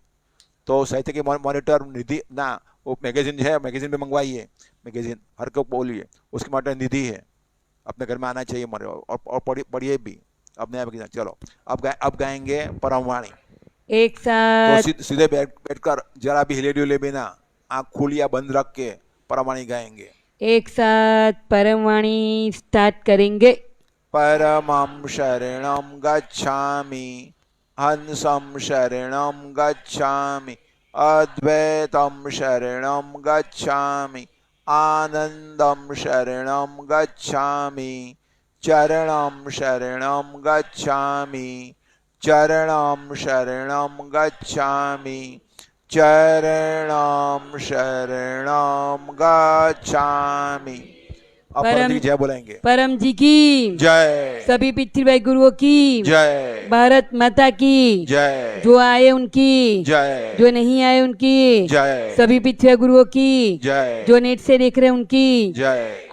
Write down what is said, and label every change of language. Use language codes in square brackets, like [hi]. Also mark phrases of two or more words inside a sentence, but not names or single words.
[hi] तो साहित्य के मॉनिटर निधि ना, वो मैगजीन है, मैगजीन भी मंगवाइए, मैगजीन हर को बोलिए, उसकी मॉनिटर निधि है, अपने घर में आना चाहिए और पढ़िए भी। अब नया मैगजीन, चलो अब गाएंगे परमवाणी। एक साथ तो सीधे बैठकर जरा भी हिले डुले बिना, आँख खुली या बंद रख के परमवाणी गाएंगे। एक साथ परमवाणी स्टार्ट करेंगे। [pi] परमं शरणं गच्छामि, हंसं शरणं गच्छामि, अद्वैतं शरणं गच्छामि, आनन्दं शरणं गच्छामि, चरणं शरणं गच्छामि, चरणं शरणं गच्छामि, चरणं शरणं गच्छामि। [hi] अब परम जी की जय बुलाएंगे। परम जी की जय, सभी पितृभाई गुरुओं की जय, भारत माता की जय, जो आए उनकी, जय, जो नहीं आए उनकी, जय, सभी पितृभाई गुरुओं की, जय, जो नेट से देख रहे हैं उनकी, जय,